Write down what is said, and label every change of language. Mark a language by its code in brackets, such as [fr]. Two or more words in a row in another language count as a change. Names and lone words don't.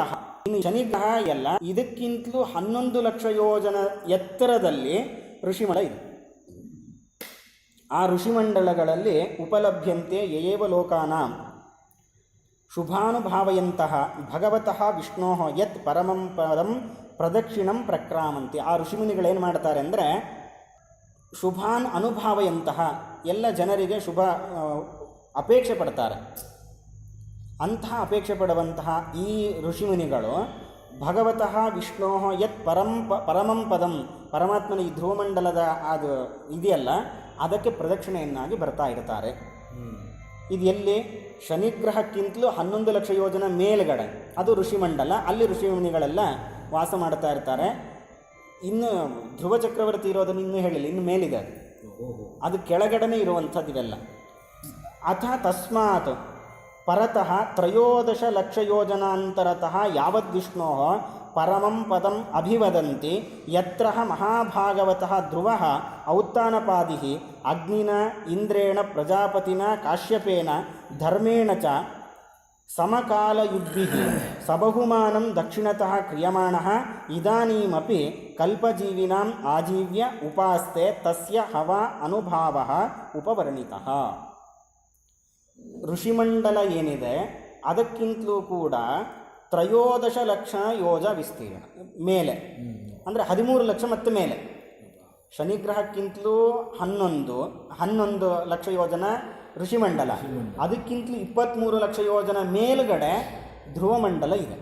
[kn] ಇನ್ನು ಶನಿಗ್ರಹ ಎಲ್ಲ ಇದಕ್ಕಿಂತಲೂ 11 ಲಕ್ಷ ಯೋಜನ ಎತ್ತರದಲ್ಲಿ ಋಷಿಮಂಡಲ ಇದೆ. [sa] ಆ ಋಷಿಮಂಡಲಗಳಲ್ಲಿ ಉಪಲಭ್ಯಂತೆ ಯಯೇವ ಲೋಕಾನಾಂ ಶುಭಾನುಭಾವಯಂತಹ ಭಗವತಃ ವಿಷ್ಣೋ ಯತ್ ಪರಮಂ ಪದಂ ಪ್ರದಕ್ಷಿಣಂ ಪ್ರಕ್ರಾಮಂತಿ. [kn] ಆ ಋಷಿಮುನಿಗಳೇನು ಮಾಡ್ತಾರೆ ಅಂದರೆ, [sa] ಶುಭಾನ್ ಅನುಭಾವಯಂತಹ, [kn] ಎಲ್ಲ ಜನರಿಗೆ ಶುಭ ಅಪೇಕ್ಷೆ ಪಡ್ತಾರೆ. ಅಂತಹ ಅಪೇಕ್ಷೆ ಪಡುವಂತಹ ಈ ಋಷಿಮುನಿಗಳು [sa] ಭಗವತಃ ವಿಷ್ಣೋ ಯತ್ ಪರಮಂ ಪದಂ, [kn] ಪರಮಾತ್ಮನ ಈ ಧ್ರುವಮಂಡಲದ ಅದು ಇದೆಯಲ್ಲ ಅದಕ್ಕೆ ಪ್ರದಕ್ಷಿಣೆಯನ್ನಾಗಿ ಬರ್ತಾ ಇರ್ತಾರೆ. ಇದು ಎಲ್ಲಿ? ಶನಿಗ್ರಹಕ್ಕಿಂತಲೂ 11 ಲಕ್ಷ ಯೋಜನ ಮೇಲ್ಗಡೆ ಅದು ಋಷಿಮಂಡಲ, ಅಲ್ಲಿ ಋಷಿಮುನಿಗಳೆಲ್ಲ ವಾಸ ಮಾಡ್ತಾ ಇರ್ತಾರೆ. ಇನ್ನು ಧ್ರುವ ಚಕ್ರವರ್ತಿ ಇರೋದನ್ನು ಇನ್ನೂ ಹೇಳಿಲ್ಲ, ಇನ್ನು ಮೇಲಿದೆ ಅದು ಕೆಳಗಡೆನೇ ಇರುವಂಥದ್ದು ಇವೆಲ್ಲ. [sa] ಅಥ ತಸ್ಮಾತ್ ಪರತಃ 13 ಲಕ್ಷ ಯೋಜನಾಂತರತಃ ಯಾವದ್ವಿಷ್ಣೋ ಪರಮಂ ಪದಂ ಅಭಿವದಂತಿ ಯತ್ರ ಮಹಾಭಾಗವತಃ ಧ್ರುವ ಔತ್ತಾನಪಾದಿ ಅಗ್ನಿನ ಇಂದ್ರೇಣ ಪ್ರಜಾಪತಿನ ಕಾಶ್ಯಪೇನ ಧರ್ಮೇಣ ಚ ಸಮಕಾಲಯುದ್ಭಿಃ ಸಬಹುಮಾನಂ ದಕ್ಷಿಣತಃ ಕ್ರಿಯಮಾಣಃ ಇದಾನೀಮಪಿ ಕಲ್ಪಜೀವಿನಾಂ ಆಜೀವ್ಯ ಉಪಾಸ್ತೆ ತಸ್ಯ ಹವಾ ಅನುಭಾವಃ ಉಪವರ್ಣಿತಃ. [kn] ಋಷಿಮಂಡಲ ಏನಿದೆ ಅದಕ್ಕಿಂತಲೂ ಕೂಡ 13 ಲಕ್ಷ ಯೋಜ ವಿಸ್ತೀರ್ಣ ಮೇಲೆ, ಅಂದರೆ 13 ಲಕ್ಷ ಮತ್ತು ಮೇಲೆ. ಶನಿಗ್ರಹಕ್ಕಿಂತಲೂ 11 ಲಕ್ಷ ಯೋಜನ ಋಷಿಮಂಡಲ, ಅದಕ್ಕಿಂತಲೂ 23 ಲಕ್ಷ ಯೋಜನ ಮೇಲುಗಡೆ ಧ್ರುವಮಂಡಲ ಇದೆ.